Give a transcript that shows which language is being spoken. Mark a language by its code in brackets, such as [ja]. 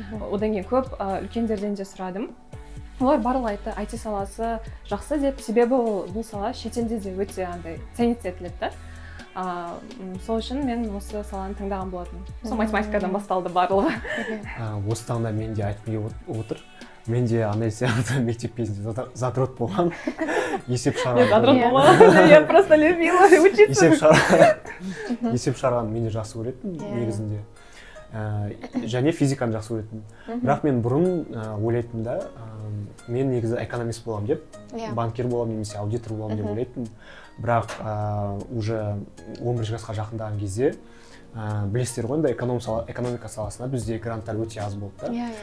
[kk] Одан кейін көп үлкендерден де сұрадым. Олар барлығы айтты, IT саласы жақсы деп, себебі бұл сала шетелде де өте андай ценится етіледі да. Сол үшін мен осы саланы таңдаған болатын. Сол математикадан басталды барлығы. Осы таңда мен де айтқым отыр. Мен де андай сияқты мектеп кезінде задрот болған. Есеп шығарған. Нет, задрот болмаған. [ru] Я просто любила учиться. [kk] Есеп шығарған мен де жақсы көретін негізінде. Және физиканы жақсы көретін. Бірақ мен бұрын ойлайтын да, мен негізі экономист боламын деп, банкир боламын немесе аудитор боламын деп ойлайтын. Бірақ уже 11 жасқа жақындаған кезде білесіздер ғой, да экономика саласына бізде гранттар өте аз болды да.